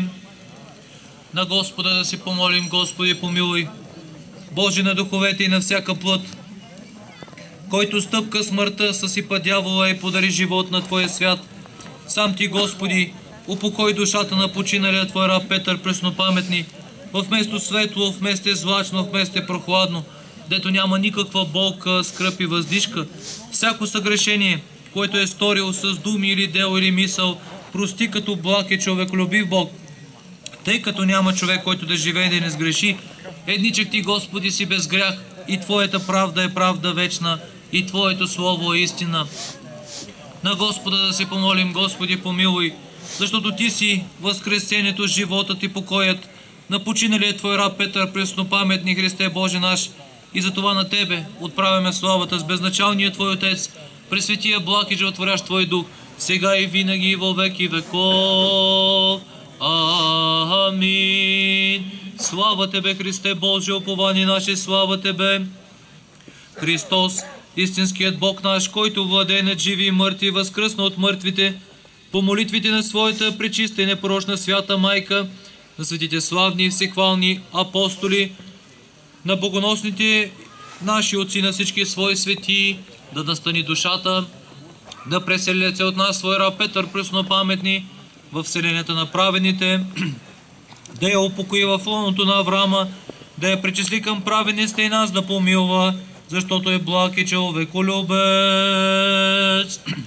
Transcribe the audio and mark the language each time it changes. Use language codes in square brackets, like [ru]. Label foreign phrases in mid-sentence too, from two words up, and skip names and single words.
[bg] На Господа да си помолим. Господи помилуй. Боже на духовете и на всяка плът, който стъпка смъртта, съсипа дявола и подари живот на Твоя свят. Сам Ти, Господи, упокой душата на починалия Твой раб Петър преснопаметни, [cu] в место светло, в месте злачно, в месте прохладно, [bg] дето няма никаква болка, скръп и въздишка. Всяко съгрешение, което е сторил с думи или дело или мисъл, прости като благ и човеколюбив Бог. Тъй като няма човек, който да живее и не сгреши, едничък ти, Господи, си без грях, и Твоята правда е правда вечна, и Твоето слово е истина. На Господа да се помолим: Господи, помилуй, защото Ти си възкресението, животът и покоят на починалия Твой раб Петър, преснопаметни Христе Боже наш, и затова на Тебе отправяме славата с безначалния Твой Отец, пресветия, благ и животворящ Твой Дух, сега и винаги и във веки веков. Амин. Слава Тебе, Христе Боже, упование наше, слава Тебе. Христос, истинският Бог наш, който владее над живи и мъртви, възкръсна от мъртвите, по молитвите на Своята пречиста и непорочна свята Майка, на светите славни и всехвални апостоли, на богоносните наши отци, на всички Свои светии, да настани душата, да преселят се от нас Свой раб Петър, преснопаметни, в вселенията на праведните, да я упокои в лоното на Авраама, да я причисли към праведниците и нас да помилва, защото е благ и човеколюбец.